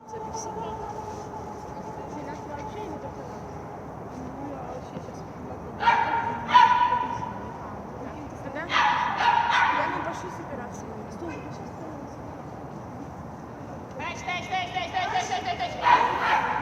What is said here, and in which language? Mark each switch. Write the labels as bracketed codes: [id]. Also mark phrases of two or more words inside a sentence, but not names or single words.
[fr] C'est là qu'il a écrit, il est pas là. [ru] Да? Я не пошли собираться. Стой, Стой, стой, стой, стой, стой, стой, стой, стой.